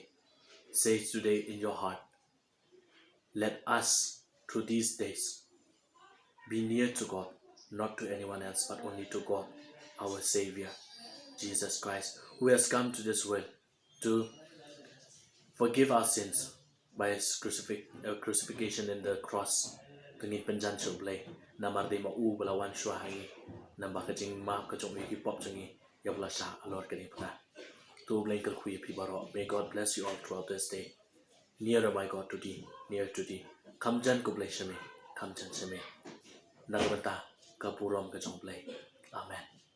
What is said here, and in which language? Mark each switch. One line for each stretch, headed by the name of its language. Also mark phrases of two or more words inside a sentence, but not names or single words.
English: Say today in your heart, let us through these days be near to God, not to anyone else, but only to God, our Savior, Jesus Christ, who has come to this world to forgive our sins by his crucifixion in the cross.
Khasi: Tungin penjan show Blei, namar de ma u balawan shua hangi, namba ka jing ma ka jong wi pop jangi, yabla sha alor ka ni pna. To Blei kal khuya pi baro.
English: May God bless you all throughout this day. Nearer my God to thee, near to thee.
Khasi: Kham jan ko Blei shame, kham jan shame. Nagbanta ka purom ka jong Blei. Amen.